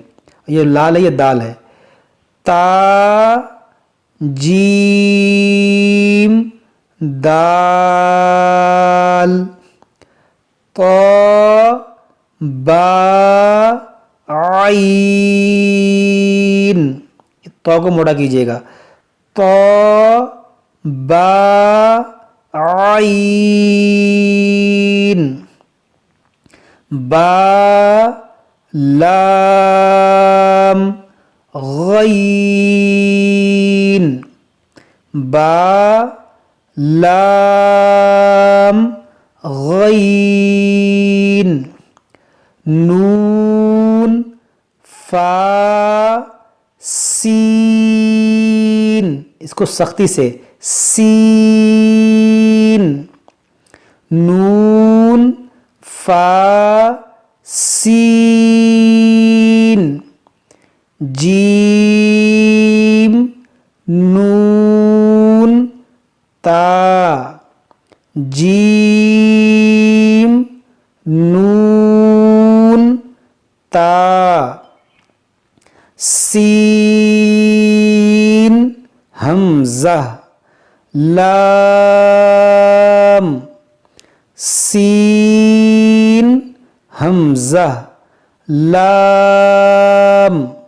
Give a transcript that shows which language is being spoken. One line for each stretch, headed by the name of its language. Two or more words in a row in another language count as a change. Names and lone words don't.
Urdu: یہ لال ہے یہ دال ہے. تا جیم دال. طا با عین. طا کو موٹا کیجئے گا. طا با عین. با لام غین. با لام غین. نون فا سین. اس کو سختی سے سین. نون فا سین. جیم نون تا. جیم نون تا. سین حمزہ لام. سین حمزہ لام.